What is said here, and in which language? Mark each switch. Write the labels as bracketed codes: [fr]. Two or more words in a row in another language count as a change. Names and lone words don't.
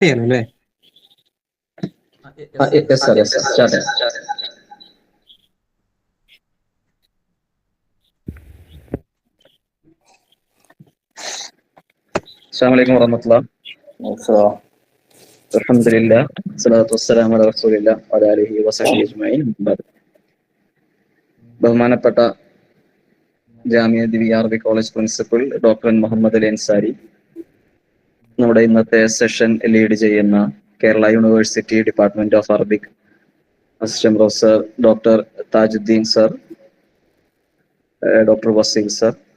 [ml] ചെയ്യണല്ലേ? [en] Yes, sir. Yes, sir. Start it. [ar] السلام عليكم ورحمة الله. Alhamdulillah. الصلاة والسلام على رسول الله وعلى آله وصحبه أجمعين. [ml] ബഹുമാനപ്പെട്ട ജാമിയ ദിവ്യ അറബി കോളേജ് പ്രിൻസിപ്പൽ ഡോക്ടർ മുഹമ്മദ് അലി അൻസാരി, നമ്മുടെ ഇന്നത്തെ [en] session lead [ml] ചെയ്യുന്ന കേരള യൂണിവേഴ്സിറ്റി ഡിപ്പാർട്ട്മെന്റ് ഓഫ് അറബിക് [en] assistant professor doctor [ml] താജുദ്ദീൻ സർ, ഡോക്ടർ വസീൽ സർ,